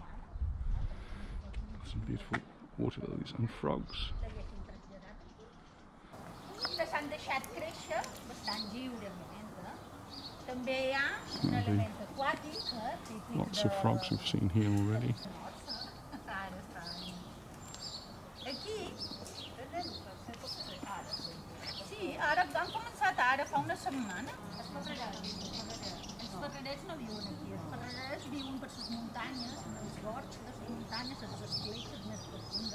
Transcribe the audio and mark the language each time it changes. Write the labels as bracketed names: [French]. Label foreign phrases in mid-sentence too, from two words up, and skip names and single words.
[English] Some beautiful water lilies and frogs. Lots of frogs we've seen here already. [Catalan] Els paperets no viuen aquí, els paperets viuen per les muntanyes, els gorgs, les muntanyes, les escletxes més profundes.